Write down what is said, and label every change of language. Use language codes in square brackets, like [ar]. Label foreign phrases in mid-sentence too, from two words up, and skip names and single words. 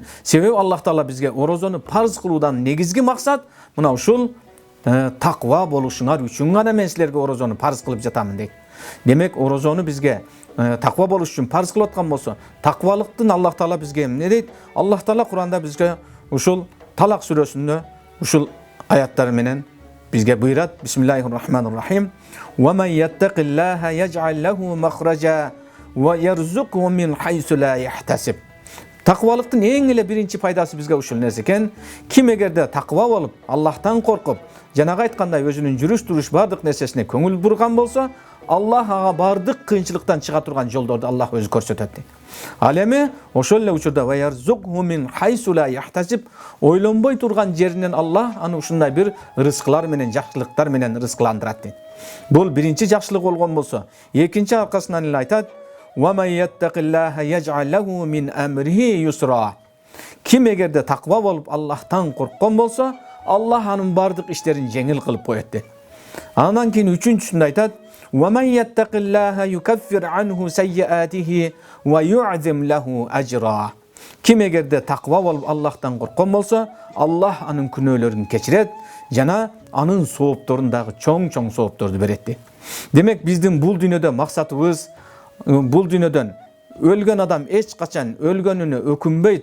[ky] Себеби Аллах Таала бизге орозону парыз кылуудан негизги максат мына ушул таква болушуңар үчүн гана мен силерге орозону парыз кылып жатамын дейт. Демек орозону бизге таква болуш үчүн парыз кылып аткан болсо, таквалыктын Аллах Таала бизге эмне дейт? Аллах Таала Куранда бизге ушул Талак сүрөсүндө ушул аяттар менен бизге буйрат. [ar] بسم الله الرحمن الرحيم. ومن يتق الله يجعل له مخرجا ويرزقه من حيث لا يحتسب. [ky] Takvalыктын эң эле биринчи пайдасы бизге ушул нерсе экен. Ким эгерде таква болуп, Аллахтан коркуп, жанагы айткандай өзүнүн жүрүш туруш бардык нерсесине көңүл бурган болсо, Аллах ага бардык кыйынчылыктан чыга турган жолдорду Аллах өзү көрсөтөт. Ал эми ошол эле учурда [ar] ويرزقه من حيث لا يحتسب, [ky] ойлонбой турган жеринен Аллах аны ушундай бир рызкылар менен, жакшылыктар менен рызкыландырат дейт. Бул биринчи жакшылык болгон болсо, экинчи аркасынан эле айтат: [ar] "ومن يتق الله يجعل له من أمره يسرا". [ky] Ким эгерде таква болуп Аллахтан корккон болсо, Аллах анын бардык иштерин жеңил кылып коет дейт. Андан кийин үчүнчүсүндө айтат: [ar] "ومن يتق الله يكفر عنه سيئاته ويعظم له أجرا". [ky] Ким эгерде таква болуп Аллахтан корккон болсо, Аллах анын күнөөлөрүн кечирет жана анын соопторун дагы чоң соопторду берет дейт. Демек биздин бул дүйнөдө максатыбыз, бул дүйнөдөн өлгөн адам эч качан өлгөнүнө өкүнбөйт.